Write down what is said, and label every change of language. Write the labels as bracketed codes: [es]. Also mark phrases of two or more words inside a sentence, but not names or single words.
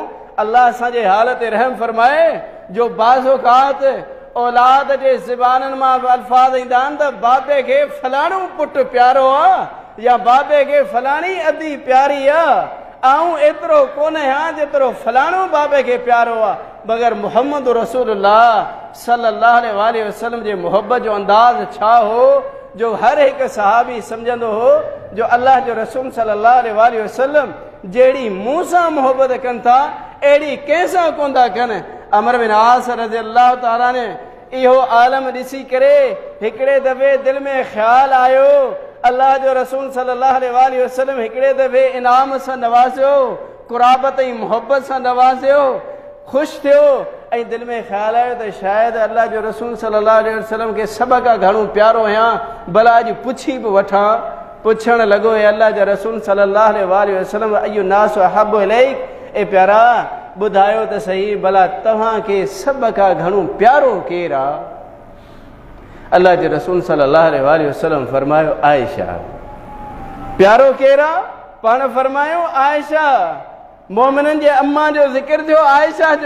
[sd] अल्लाह असांजे हाल ते रहम फरमाए जो बाज़ोकात औलाद जे ज़बाननि मां अल्फाज़ ईंदा आहिनि त बाबे खे फलाणो पुटु प्यारो आहे या बाबे खे फलाणी अदी प्यारी आहे, ऐं एतिरो कोन आहियां जेतिरो फलाणो बाबे खे प्यारो आहे। मगर मुहम्मद रसूलुल्लाह [ar] صلى الله عليه وسلم [sd] जे मुहबत जो अंदाज़ छा हो जो हर हिकु सहाबी सम्झंदो हो जो अल्लाह जो रसूल [ar] صلى الله عليه وسلم [sd] जहिड़ी मूं सां मुहबत कनि था अहिड़ी कंहिंसां कोन था कनि। अमर बिन आस [ar] رضي الله تعالى [sd] ने इहो आलम ॾिसी करे हिकिड़े दफ़े दिलि में ख़्यालु आयो अल्लाह जो रसूल [ar] صلى الله عليه وسلم [sd] हिकिड़े दफ़े इनाम सां नवाज़ियो, क़ुराबत ऐं मुहबत सां नवाज़ियो, ख़ुशि थियो ऐं दिलि में ख़्यालु आयो त शायदि अल्लाह जो रसूल [ar] صلى الله عليه وسلم [sd] खे सभ खां घणो प्यारो आहियां, भला अॼु पुछी बि वठां। पुछणु लॻो, हे अल्लाह जो रसूल [ar] صلى الله عليه وسلم, أي الناس أحب إليك, [sd] ए प्यारा ॿुधायो त सही, भला तव्हांखे सभ खां घणो प्यारो केरु आहे? अल्लाह जे रसूल [ar] صلى الله عليه وسلم [sd] फरमायो, आयशा। प्यारो केरु आहे? पाण फरमायो आयशा। मोमिननि जे अम्मा जो ज़िक्र थियो, आयशा जो।